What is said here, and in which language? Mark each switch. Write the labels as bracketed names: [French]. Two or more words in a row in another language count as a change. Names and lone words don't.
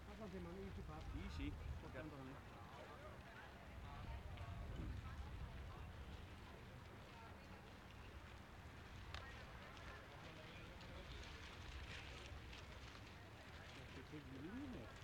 [Icelandic] 5 mann, [English] easy pass. Easy. [Icelandic] Og enda þannig. Þetta tekið línunni.